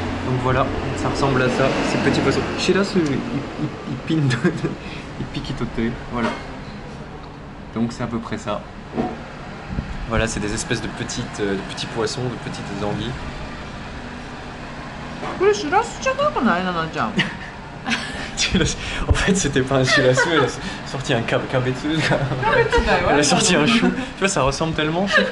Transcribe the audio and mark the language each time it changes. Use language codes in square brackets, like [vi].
[fr] Donc voilà, ça ressemble à ça, ces petits poissons. Shirasu, il pique itote, voilà. Donc c'est à peu près ça. Voilà, c'est des espèces de petits poissons, de petites anguilles. [ja] これシラスじゃなくないななちゃん。 [fr] En fait, c'était pas un shirasu, elle a sorti un kabetsu. Elle a sorti un chou. Tu vois, ça ressemble tellement.